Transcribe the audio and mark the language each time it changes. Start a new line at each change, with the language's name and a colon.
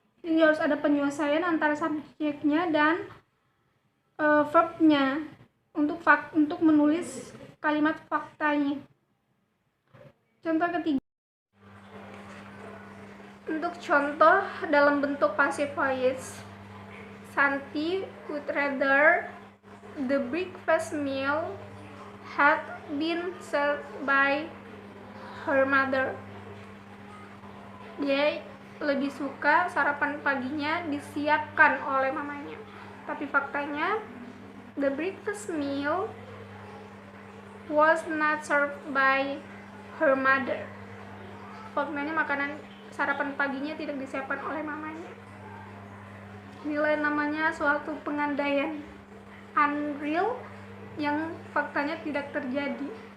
Indonesian: Jadi harus ada penyelesaian antara subjeknya dan verbnya untuk menulis kalimat faktanya. Contoh ketiga. Untuk contoh dalam bentuk passive voice,
English: Santi would rather the breakfast meal had been served by her mother.
Indonesian: Dia lebih suka sarapan paginya disiapkan oleh mamanya. Tapi faktanya,
English: the breakfast meal was not served by her mother.
Indonesian: Faktanya sarapan paginya tidak disiapkan oleh mamanya. Inilah namanya suatu pengandaian unreal yang faktanya tidak terjadi.